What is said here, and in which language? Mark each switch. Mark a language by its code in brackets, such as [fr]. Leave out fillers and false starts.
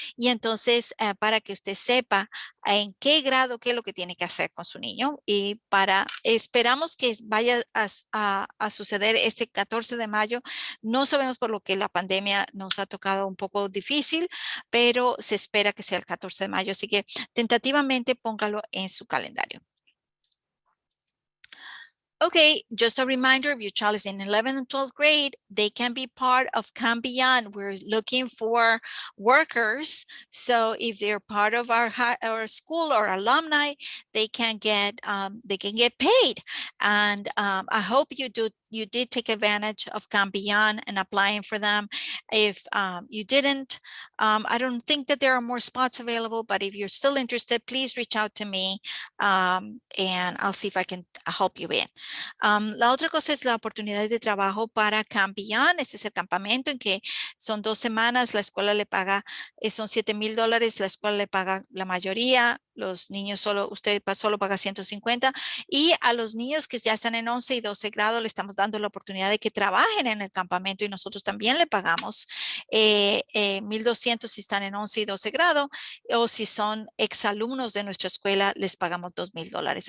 [es] Y entonces, para que usted sepa en qué grado, qué es lo que tiene que hacer con su niño, y esperamos que vaya a suceder este 14 de mayo. No sabemos, por lo que la pandemia nos ha tocado un poco difícil, pero se espera que sea el 14 de mayo, así que tentativamente póngalo en su calendario. [en] Okay, just a reminder, if your child is in 11th and 12th grade, they can be part of Come Beyond. We're looking for workers. So if they're part of our school or alumni, they can get paid. And I hope you did take advantage of Come Beyond and applying for them. If you didn't, I don't think that there are more spots available, but if you're still interested, please reach out to me, and I'll see if I can help you in. [es] La otra cosa es la oportunidad de trabajo para Camp Beyond. Este es el campamento en que son 2 semanas, la escuela le paga, son $7,000, la escuela le paga la mayoría, los niños usted solo paga 150 y a los niños que ya están en 11 y 12 grado le estamos dando la oportunidad de que trabajen en el campamento y nosotros también le pagamos 1,200 si están en 11 y 12 grado o si son exalumnos de nuestra escuela les pagamos $2,000.